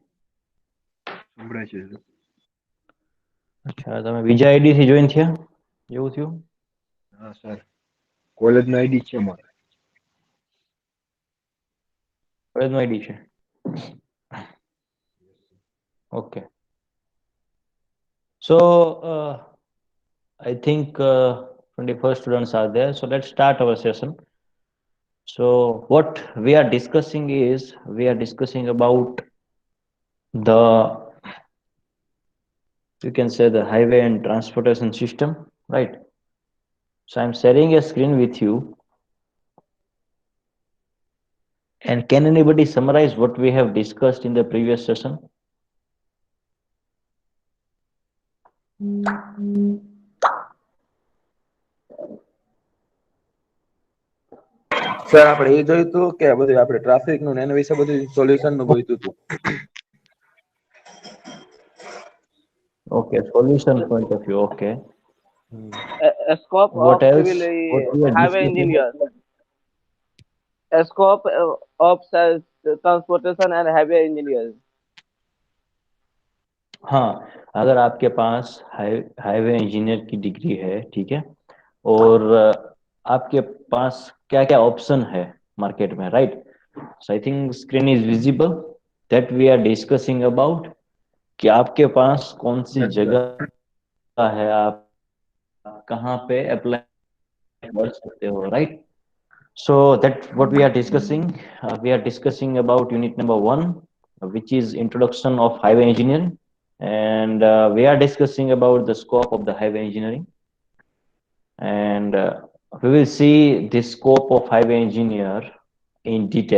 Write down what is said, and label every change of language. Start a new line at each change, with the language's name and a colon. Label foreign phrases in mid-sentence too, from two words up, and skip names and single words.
Gujarati: સંભળાય છે. અચ્છા તમે બીજા આઈડી થી જોઈન થયા એવું થયું. હા સર, કોલેજનો આઈડી છે મારે. કોલેજનો આઈડી છે.
English: Okay. So I think 21st students are there. So let's start our session. So what we are discussing is we are discussing about the, you can say, the highway and transportation system, right? So I'm sharing a screen with you. And can anybody summarize what we have discussed in the previous session?
Gujarati: સર આપણે એ જોયું હતું કે બધું આપણે ટ્રાફિક નું ને એના વિશે બધું સોલ્યુશન નું જોઈતું હતું.
English: Okay, solution point of view. Okay. A scope What of else? civil What we are highway discussing? engineers, a scope of transportation and highway engineers.
Hindi: हाँ, अगर आपके पास
English: highway engineer
Hindi: की डिग्री है, ठीक है, और आपके पास क्या क्या ऑप्शन है मार्केट में, राइट?
English: so I think screen is visible that we are discussing about
Hindi: कि आपके पास कौन सी
English: Yes, sir.
Hindi: जगह है, आप कहाँ पे अप्लाई कर सकते हो, राइट?
English: So that what we are discussing. We are discussing about unit number 1, which is introduction of highway engineering, and we are discussing about the scope of the highway engineering, and we will see the scope of highway engineer in detail.